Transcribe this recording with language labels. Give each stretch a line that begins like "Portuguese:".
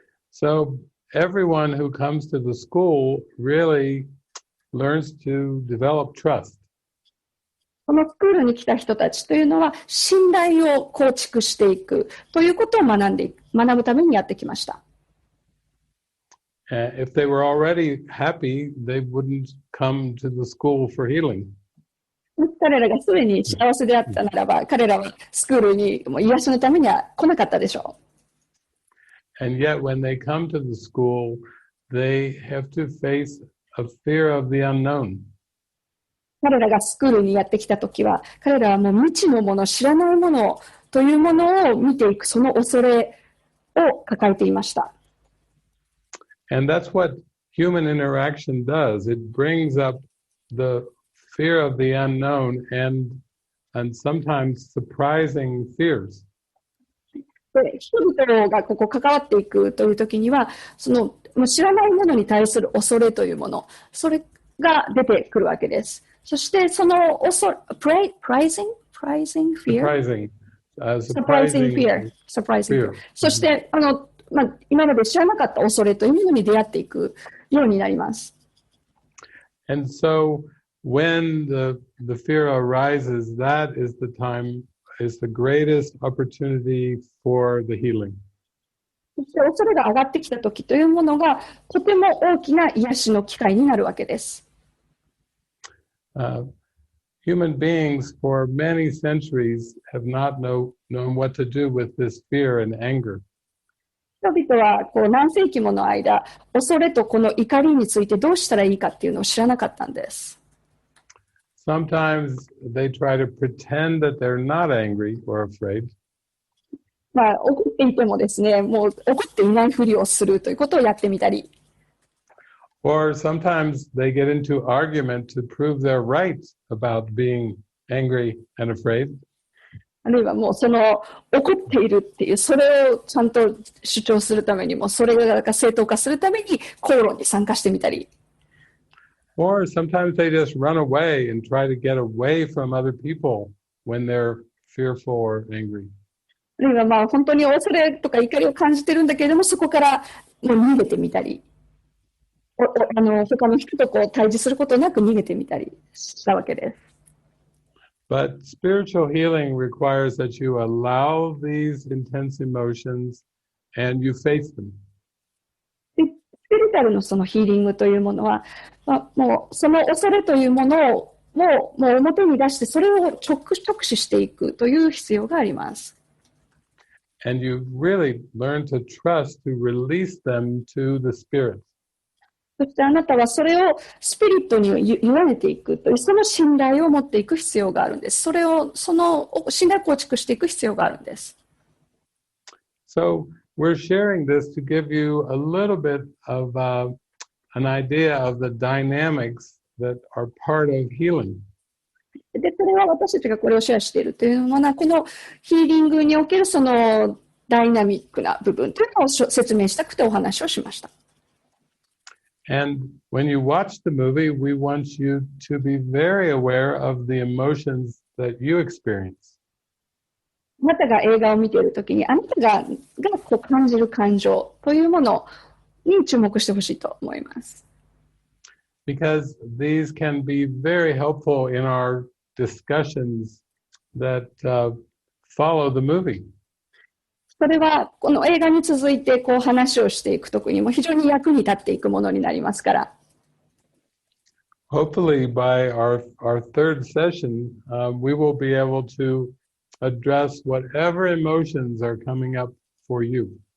English: So everyone who comes to the school really learns to develop trust.
Japanese: このスクールに来た人たちというのは信頼を構築していくということを学ぶためにやってきました。
English: If they were already happy, they wouldn't come to the school for healing.
Japanese: 彼らがすでに幸せであったならば、彼らはスクールに癒しのためには来なかったでしょう。
English: And yet when they come to the school, they have to face a fear of the unknown.
Japanese: 彼らがスクールにやってきたときは、彼らはもう未知のもの、知らないものというものを見ていく、その恐れを抱えていました。
English: And that's what human interaction does. It brings up the fear of the unknown and sometimes surprising fears.
Japanese: 人々がここ関わっていくというときには、その知らないものに対する恐れというもの、それが出てくるわけです。そしてその
English: surprising fear? Surprising fear.
Japanese: そして今まで知らなかった恐れというものに出会っていくようになります。
English: And so when the fear arises, that is the time, is the greatest opportunity for the healing.
Japanese: そして恐れが上がってきたときというものがとても大きな癒しの機会になるわけです。
English: Human beings for many centuries have not known what to do with this fear and anger.
Japanese: 人々は何世紀もの間、恐れとこの怒りについてどうしたらいいかっていうのを知らなかったんです。
English: Sometimes they try to pretend that they're not angry or afraid.
Japanese: 怒っていてもですね、もう怒っていないふりをするということをやってみたり。
English: Or sometimes they get into argument to prove they're right about being angry and afraid.
Japanese: あるいはもうその怒っているっていう、それをちゃんと主張するためにも、それが正当化するために口論に参加してみたり。
English: Or sometimes they just run away and try to get away from other people when they're fearful or angry.
Japanese: あるいは本当に恐れとか怒りを感じてるんだけれども、そこからもう逃げてみたり、他の人と対峙することなく逃げてみたりしたわけです。
English: But spiritual healing requires that you allow these intense emotions and you face them.
Japanese: スピリチュアルのそのヒーリングというものは、もうその恐れというものをもう表に出して、それを直視していくという必要があります。
English: And you really learn to trust to release them to the Spirit.
Japanese: そしてあなたはそれをスピリットに委ねていくという、その信頼を持っていく必要があるんです。その信頼を構築していく必要があるんです。
English: So we're sharing this to give you a little bit of an idea of the dynamics that are part of healing.
Japanese: で、それは私たちがこれをシェアしているというのは、このヒーリングにおけるそのダイナミックな部分というのを説明したくてお話をしました。
English: And when you watch the movie, we want you to be very aware of the emotions that you experience.
Japanese: あなたが映画を見ているときに、あなたが感じる感情というものに注目してほしいと思います。
English: Because these can be very helpful in our discussions that follow the movie.
Japanese: それはこの映画に続いて話をしていくときにも非常に役に立っていくものになりますから。
English: Hopefully by our third session, we will be able to address whatever emotions are coming up for you.